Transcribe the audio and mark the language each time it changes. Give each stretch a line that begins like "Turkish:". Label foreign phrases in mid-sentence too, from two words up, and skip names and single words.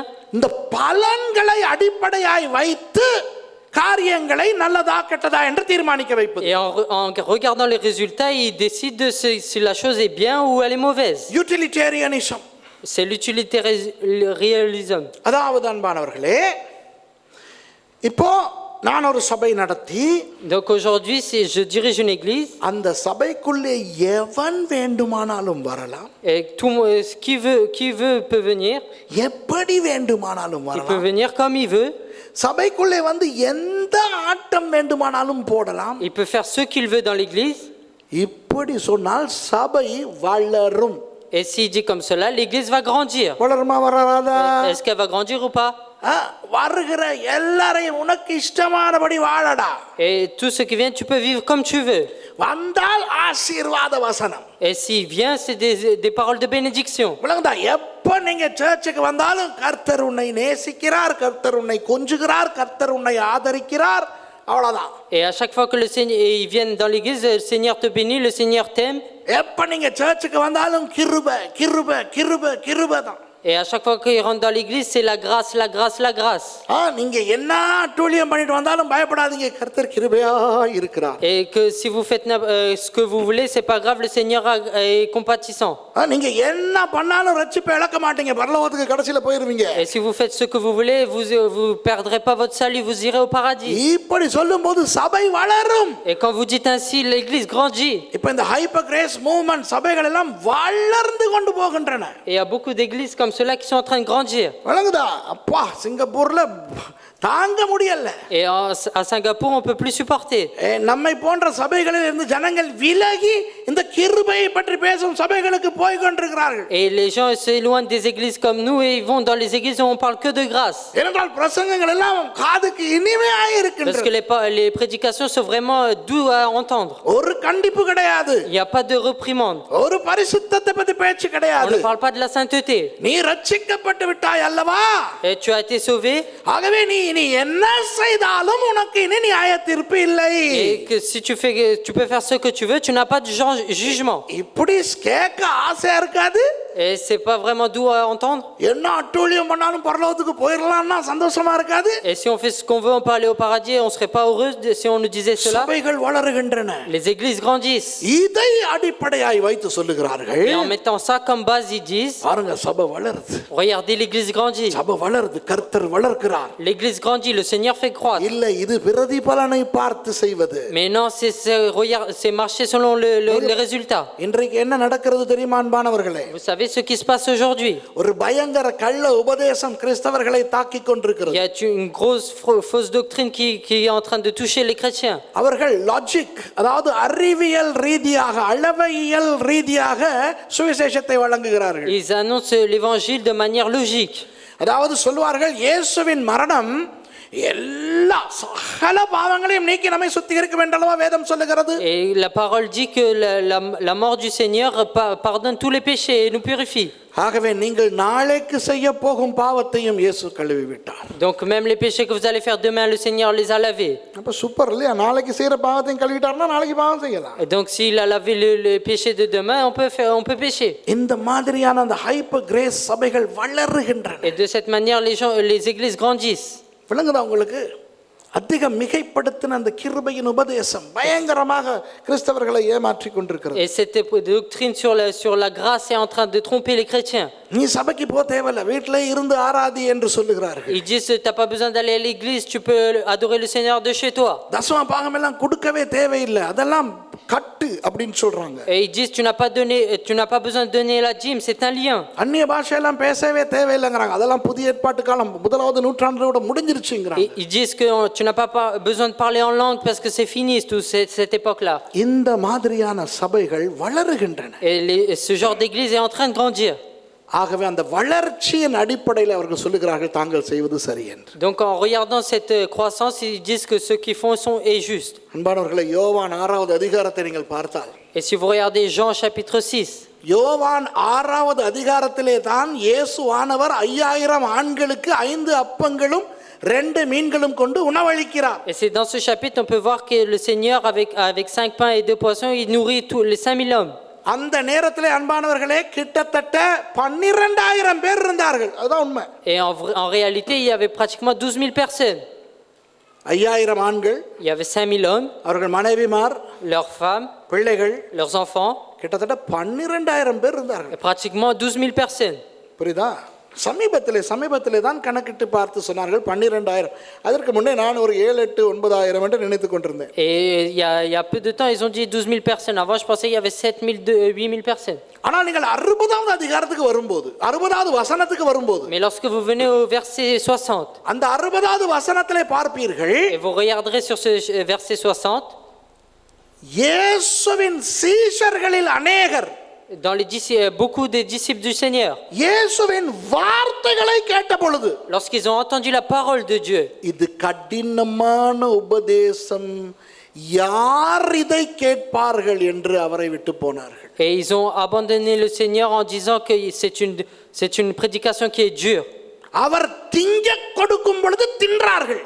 Tamil: இந்த பலன்களை அடிப்படையாய் வைத்து காரியங்களை நல்லதா கெட்டதா என்று தீர்மானிக்க வைப்பது.
French: Et en regardant les résultats, il décide de si la chose est bien ou elle est mauvaise.
Tamil: யூட்டிலிட்டேரியனிசம்.
French: C'est l'utilitarisme.
Tamil: அதாவது அன்பானவர்களே, இப்போ நான் ஒரு சபை நடத்தி,
French: Donc aujourd'hui, si je dirige une église,
Tamil: அந்த சபைக்குள்ளே எவன் வேண்டுமானாலும் வரலாம்,
French: et qui veut peut venir,
Tamil: எப்படி வேண்டுமானாலும்
French: il peut
Tamil: வரலாம்,
French: venir comme il veut,
Tamil: சபைக்குள்ளே வந்து எந்த ஆட்டம் வேண்டுமானாலும் போடலாம்.
French: il peut faire ce qu'il veut dans l'église.
Tamil: இப்படி சொன்னால் சபை வளரும்.
French: Et s'il dit comme cela, l'église va grandir.
Tamil: வளருமா வராதா?
French: Est-ce qu'elle va grandir ou pas?
Tamil: வருகிற எல்லாரையும் உனக்கு இஷ்டமானபடி வாழடா.
French: Et tout ce qui vient, tu peux vivre comme tu veux.
Tamil: வந்தால் ஆசீர்வாத வசனம்.
French: Et s'il vient, c'est des paroles de bénédiction.
Tamil: விளங்குதா? எப்ப நீங்க சர்ச்சுக்கு வந்தாலும் கர்த்தர் உன்னை நேசிக்கிறார், கர்த்தர் உன்னை கொஞ்சுகிறார், கர்த்தர் உன்னை ஆதரிக்கிறார், அவ்வளவுதான்.
French: Et à chaque fois que ils viennent dans l'église, le Seigneur te bénit, le Seigneur t'aime.
Tamil: எப்ப நீங்க சர்ச்சுக்கு வந்தாலும் கிருபை கிருபை கிருபை கிருபை தான்.
French: Et à chaque fois qu'ils rentrent dans l'église, c'est la grâce, la grâce, la grâce.
Tamil: நீங்க என்ன அட்டூழியம் பண்ணிட்டு வந்தாலும் பயப்படாதீங்க, கர்த்தர் கிருபையா இருக்கிறார்.
French: Et que si vous faites ce que vous voulez, c'est pas grave, le Seigneur est compatissant.
Tamil: நீங்க என்ன பண்ணாலும் ரட்சிப்பை இழக்க மாட்டீங்க, பரலோகத்துக்கு கடைசில போயிருவீங்க.
French: Et si vous faites ce que vous voulez, vous perdrez pas votre salut, vous irez au paradis.
Tamil: இப்படி சொல்லும்போது சபை வளரும்.
French: Et quand vous dites ainsi, l'église grandit.
Tamil: இப்ப இந்த
English: hyper grace movement
Tamil: சபைகள் எல்லாம் வளர்ந்து கொண்டு போகின்றன.
French: Et il y a beaucoup d'églises comme cela qui sont en train de grandir.
Tamil: வளங்குதா? அப்பா, சிங்கப்பூர்ல தாங்க முடியல.
French: Et à Singapour, on peut plus supporter.
Tamil: நம்மை போன்ற சபைகளில் இருந்து ஜனங்கள் விலகி இந்த கிருபையை பற்றி பேசும் சபைகளுக்கு போய் கொண்டிருக்கிறார்கள்.
French: Et les gens s'éloignent des églises comme nous et ils vont dans les églises où on parle que de grâce.
Tamil: ஏனென்றால் பிரசங்கங்கள் எல்லாம் காதுக்கு இனிமையாக இருக்கின்றன.
French: Parce que les prédications sont vraiment doux à entendre.
Tamil: ஒரு கண்டிப்பு கிடையாது.
French: Il n'y a pas de reprimande.
Tamil: ஒரு பரிசுத்தத்தை பத்தி பேச்சு
French: On
Tamil: கிடையாது.
French: ne parle pas de la sainteté.
Tamil: நீ ரட்சிக்கப்பட்டு விட்டாய் அல்லவா?
French: Et tu as été sauvé.
Tamil: ஆகவே நீ என்ன செய்தாலும் உனக்கு இனி நியாய தீர்ப்பு இல்லை.
French: Et que si tu peux faire ce que tu veux, tu n'as pas de jugement.
Tamil: இப்படி கேட்க ஆசையா இருக்காது?
French: Et c'est pas vraiment doux à entendre.
Tamil: என்ன அட்டூழியம் பண்ணாலும் பரலோகத்துக்கு போயிரலாம்னா சந்தோஷமா இருக்காது?
French: Et si on fait ce qu'on veut, on peut aller au paradis, on serait pas heureux si on nous disait cela.
Tamil: சபைகள் வளருகின்றன.
French: Les églises grandissent.
Tamil: இதை அடிப்படையாய் வைத்து சொல்லுகிறார்கள்.
French: Et en mettant ça comme base, ils disent,
Tamil: பாருங்க, சபை வளருது.
French: regardez, l'église grandit.
Tamil: சபை வளருது, கர்த்தர் வளர்க்கிறார்.
French: L'église grandit, le Seigneur fait croître.
Tamil: இல்ல, இது பிரதிபலனை பார்த்து செய்வது.
French: Mais non, c'est marcher selon les résultats.
Tamil: இன்றைக்கு என்ன நடக்கிறது தெரியுமா அன்பானவர்களே?
French: Vous savez ce qui se passe aujourd'hui?
Tamil: ஒரு பயங்கர கள்ள உபதேசம் கிறிஸ்தவர்களை தாக்கிக்
French: Il
Tamil: கொண்டிருக்கிறது.
French: y a une grosse fausse doctrine qui est en train de toucher les chrétiens.
Tamil: அவர்கள் லாஜிக், அதாவது அறிவியல் ரீதியாக, அளவையியல் ரீதியாக சுவிசேஷத்தை வழங்குகிறார்கள்.
French: Ils annoncent l'évangile de manière logique.
Tamil: அதாவது சொல்வார்கள், இயேசுவின் மரணம் எல்லா சகல பாவங்களையும் நீக்கி நம்மை சுத்திகரிக்க வேண்டல்லவா வேதம் சொல்லுகிறது.
French: Et la parole dit que la mort du Seigneur pardonne tous les péchés et nous purifie.
Tamil: ஆகவே நீங்கள் நாளைக்கு செய்ய போகும் பாவத்தையும் இயேசு கழுவி விட்டார்.
French: Donc même les péchés que vous allez faire demain, le Seigneur les a lavés.
Tamil: அப்ப சூப்பர் இல்லையா? நாளைக்கு செய்யற பாவத்தையும் கழுவிட்டார்னா நாளைக்கு பாவம் செய்யலாம்.
French: Et donc s'il a lavé les péchés de demain, on peut pécher.
Tamil: இந்த மாதிரியான அந்த
English: hyper grace
Tamil: சபைகள் வளருகின்றன.
French: Et de cette manière les églises grandissent.
Tamil: விளங்குதா உங்களுக்கு? அதிக மிகைப்படுத்தின அந்த கிருபையின் உபதேசம் பயங்கரமாக கிறிஸ்தவர்களை ஏமாற்றி கொண்டிருக்கிறது.
French: Et cette doctrine sur la grâce est en train de tromper les chrétiens.
Tamil: நீ சபைக்கு போ தேவையில்லை, வீட்டிலே இருந்து ஆராதி என்று சொல்லுகிறார்கள்.
French: Ils disent t'as pas besoin d'aller à l'église, tu peux adorer le Seigneur de chez toi.
Tamil: தசம பாகம் எல்லாம் கொடுக்கவே தேவையில்லை, அதெல்லாம் கட்டு அப்படினு சொல்றாங்க.
French: Et ils disent tu n'as pas besoin de donner la dîme, c'est un lien.
Tamil: அந்நிய பாஷையெல்லாம் பேசவே தேவையில்லைங்கறாங்க. அதெல்லாம் புதிய ஏற்பாட்டு காலம் முதலாவது நூற்றாண்டோட முடிஞ்சிருச்சுங்கறாங்க.
French: Ils disent que tu n'as pas besoin de parler en langue parce que c'est fini toute cette époque-là.
Tamil: இந்த மாதிரியான சபைகள் வளருகின்றன.
French: Et ce genre d'église est en train de grandir.
Tamil: ஆகவே அந்த வளர்ச்சியின் அடிப்படையில் அவர்கள் சொல்லுகிறார்கள் தாங்கள் செய்வது சரி என்று.
French: Donc en regardant cette croissance, ils disent que ce qu'ils font est juste.
Tamil: அன்பானவர்களே, யோவான் 6வது அதிகாரத்தை நீங்கள் பார்த்தால்,
French: Et si vous regardez Jean chapitre 6,
Tamil: யோவான் 6வது அதிகாரத்திலே தான் இயேசுவானவர் 5000 ஆண்களுக்கு 5 அப்பங்களும் 2 மீன்களும் கொண்டு உணவளிக்கிறார்.
French: et c'est dans ce chapitre on peut voir que le Seigneur avec 5 pains et 2 poissons, il nourrit tous les 5000 hommes.
Tamil: அந்த நேரத்திலே அன்பானவர்களே கிட்டத்தட்ட 12000 பேர் இருந்தார்கள். அதுதான் உண்மை.
French: Et en réalité, il y avait pratiquement 12000 personnes.
Tamil: 5000 ஆண்கள்,
French: Il y avait 5000 hommes,
Tamil: அவர்கள் மனைவிமார்,
French: leurs femmes,
Tamil: பிள்ளைகள்,
French: leurs enfants,
Tamil: கிட்டத்தட்ட 12000 பேர் இருந்தார்கள்.
French: et pratiquement 12000 personnes.
Tamil: புரியுதா? சமீபத்திலே தான் கணக்கிட்டு பார்த்து சொன்னார்கள் 12000. அதற்கு முன்னே நான் ஒரு 7, 8, 9000 என்று நினைத்துக் கொண்டிருந்தேன்.
French: Et il y a peu de temps, ils ont dit 12000 personnes. Avant, je pensais qu'il y avait 7000, 8000 personnes.
Tamil: ஆனால் நீங்கள் 60வது அதிகாரத்துக்கு வரும்போது, 60வது வசனத்துக்கு வரும்போது,
French: Mais lorsque vous venez au verset 60,
Tamil: அந்த 60வது வசனத்திலே பார்ப்பீர்கள்,
French: et vous regarderez sur ce verset 60,
Tamil: இயேசுவின் சீஷர்களில் அநேகர்
French: dans beaucoup des disciples du Seigneur,
Tamil: இயேசுவின் வார்த்தைகளை கேட்ட பொழுது,
French: lorsqu'ils ont entendu la parole de Dieu,
Tamil: இது கடினமான உபதேசம், யார் இதை கேட்பார்கள் என்று அவரை விட்டு போனார்கள்.
French: et ils ont abandonné le Seigneur en disant que c'est une prédication qui est dure.
Tamil: அவர் திங்க கொடுக்கும் பொழுது தின்றார்கள்.